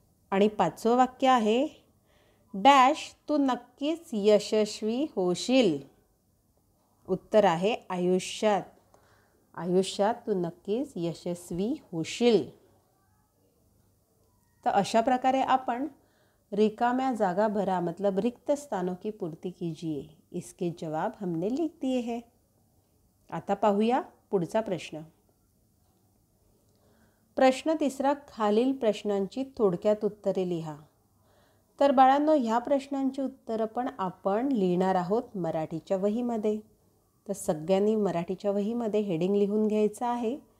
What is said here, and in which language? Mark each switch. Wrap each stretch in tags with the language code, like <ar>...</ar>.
<mr>आणि 5वं वाक्य आहे, डॅश तू नक्कीच यशस्वी होशील. उत्तर आहे आयुष्यात. आयुष्यात तू नक्कीच यशस्वी होशील. तर अशा प्रकारे आपण रिकाम्या जागा भरा</mr> <hi>मतलब रिक्त स्थानों की पूर्ति कीजिए, इसके जवाब हमने लिख दिए हैं.</hi> <mr>आता पाहूया पुढचा प्रश्न. प्रश्न तिसरा, खालील प्रश्नांची थोडक्यात उत्तरे लिहा. तर बाळांनो, ह्या प्रश्नांची उत्तरं पण आपण लिहिणार आहोत मराठीच्या वहीमध्ये. तर सगळ्यांनी मराठीच्या वहीमध्ये हेडिंग लिहून घ्यायचं आहे.</mr>